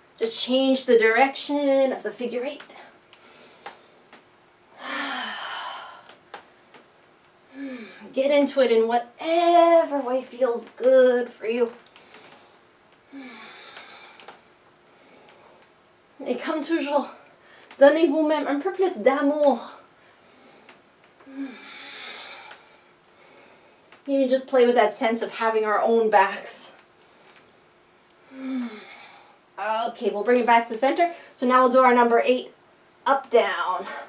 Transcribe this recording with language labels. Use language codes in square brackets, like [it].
[en] Just change the direction of the figure 8. Get into it in whatever way feels good for you. [fr] Et comme toujours, donnez vous-même un peu plus d'amour. [en] Even just play with that sense of having our own backs. Okay, we'll bring it back to center. So now we'll do our number 8, up, down.